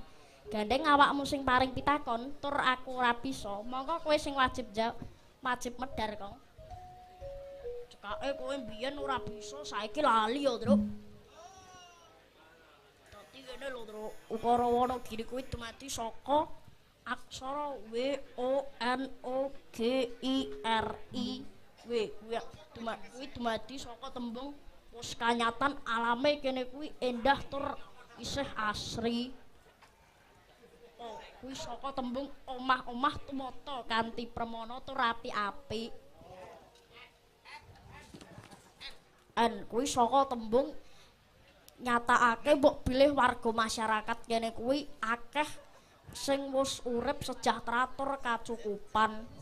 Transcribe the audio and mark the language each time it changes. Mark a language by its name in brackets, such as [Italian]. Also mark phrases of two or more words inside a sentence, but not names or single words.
[Javanese] Gandeng awakmu sing paring pitakon tur aku ora bisa, mongko kowe sing wajib medhar, Gong. Cekake kowe mbiyen ora bisa, saiki lali ya, Truk. Dadi ngene lho, Truk. Ukara Wonogiri kuwi dumadi saka aksara W O N O G I R I W. Kuwi dumadi saka tembung wis kanyatan alame kene kuwi endah tur isih asri. Oh, kuwi saka tembung omah-omah tumata kanthi permana tur apik-apik. Kuwi saka tembung nyatakake mbok bilih warga masyarakat kene kuwi akeh sing wis urip sejahtera tur kacukupan.